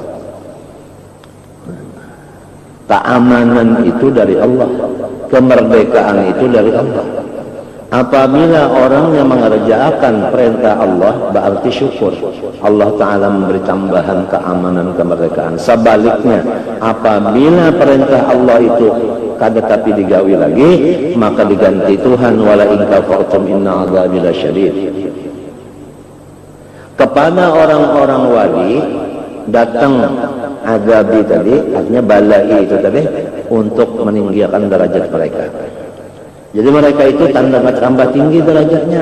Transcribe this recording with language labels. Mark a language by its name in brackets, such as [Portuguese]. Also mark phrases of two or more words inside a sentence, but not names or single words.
[Indonesian] Keamanan itu dari Allah, kemerdekaan itu dari Allah. Apabila orang yang mengerjakan perintah Allah, berarti syukur. Allah Ta'ala memberi tambahan keamanan, kemerdekaan. Sebaliknya, apabila perintah Allah itu kada tapi digawi lagi, maka diganti Tuhan, [Arabic] wala in kafartum inna adzabi lasyadid. [Indonesian] Kepada orang-orang wali datang azabi tadi, artinya balai itu tadi, untuk meninggikan derajat mereka. Jadi mereka itu tanda tambah tinggi derajatnya.